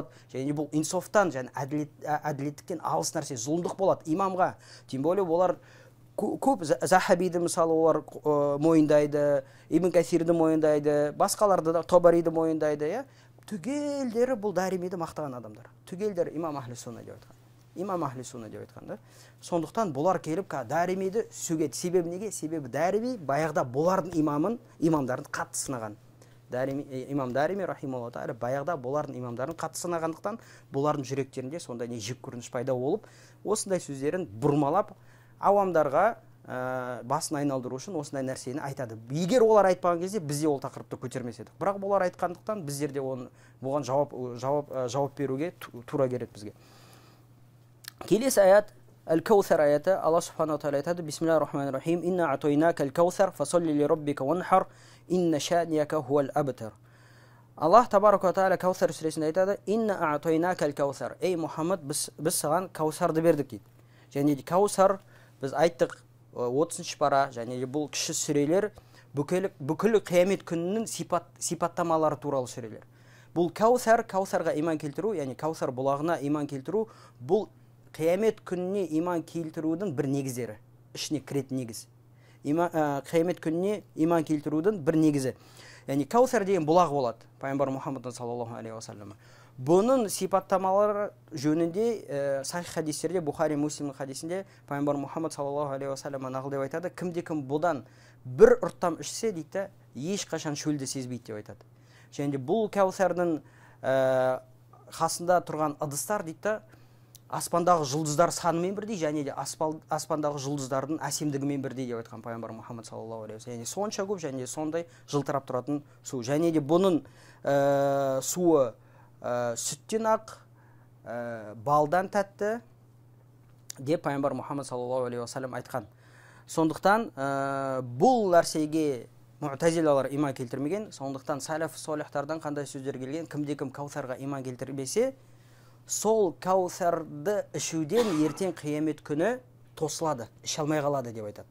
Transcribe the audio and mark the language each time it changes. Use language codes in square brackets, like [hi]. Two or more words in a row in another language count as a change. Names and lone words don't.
[kk] Және бұл инсофтан, және әділеттіктен алыс нәрсе, зұлымдық болады имамға. [ru] Тем более [kk] олар көп Захабиді мысалы олар мойындайды, Ибн Касирді мойындайды, басқаларды да Тобариді мойындайды, түгелдері бұл Даримиді мақтаған адамдар. Түгелдері [ar] إمام أهل السنة [kk] деп айтқан. [ar] إمام أهل السنة [kk] деп айтқан да. Сондықтан бұлар келіп Даримиді сөгеді. Себебі неге? Себебі Дарими баяғда бұлардың имамдарын қатты сынаған. Имам Дарими [ar] رحمه الله تعالى [kk] баяғда бұлардың имамдарын қатты сынағандықтан бұлардың жүректерінде сондай жек көрініш пайда болып, осындай сөздерін бұрмалап ауамдарға басын айналдыру үшін осындай нәрсені айтады. Егер олар айтпаған кезде бізде ол тақырыпты көтермес едік. Бірақ олар айтқандықтан біздер де бұған жауап беруге тура келеді бізге. Келесі аят Әл-Каусар аяты, Алла [ar] سبحانه تعالى [kk] айтады: [ar] بسم الله الرحمن الرحيم. إنا أعطيناك الكوثر فصل لربك وانحر إن شانئك هو الأبتر. [kk] Аллах [ar] تبارك وتعالى [kk] Каусар сүресінде айтады: [ar] إنا أعطيناك الكوثر. [kk] Ей Мұхаммад, біз саған Каусарды бердік дейді. Және де Каусар біз айттық 30-шы пара, және де бұл кіші сүрелер бүкіл қиямет күнінің сипаттамалары туралы сүрелер. Бұл Каусарға иман келтіру, яғни Каусар бұлағына иман келтіру, бұл қиямет күніне иман келтірудің бір негіздері, ішіне кіретін негіз. Қиямет күніне иман келтірудің бір негізі. Яғни Каусар деген бұлақ болады, пайғамбар Мұхаммад [ar] صلى الله عليه وسلم. [kk] Бұның сипаттамалары жөнінде сахих хадистерде, Бухари Муслимнің хадисінде пайғамбар Мұхаммад [ar] صلى الله عليه وسلم [kk] нақыл деп айтады: кімде-кім бұдан бір ұрттам ішсе дейді, ешқашан шөлді сезбейді деп айтады. Және де бұл Каусардың қасында тұрған ыдыстар дейді, аспандағы жұлдыздар санымен бірдей, және де аспандағы жұлдыздардың әсемдігімен бірдей деп айтқан пайғамбар Мұхаммад [ar] صلى الله عليه وسلم. [kk] Сонша көп және сондай жылтырап тұратын су. Және де бұның суы сүттен ақ, балдан тәтті деп пайғамбар Мұхаммад [ar] صلى الله عليه وسلم [kk] айтқан. Сондықтан бұл нәрсеге Муътазилалар иман келтірмеген. Сондықтан [ar] السلف الصالح [kk] қандай сөздер келген? Кімде-кім Каусарға иман келтірмесе, сол Каусарды ішуден ертең қиямет күні тосылады, іше алмай қалады деп айтады.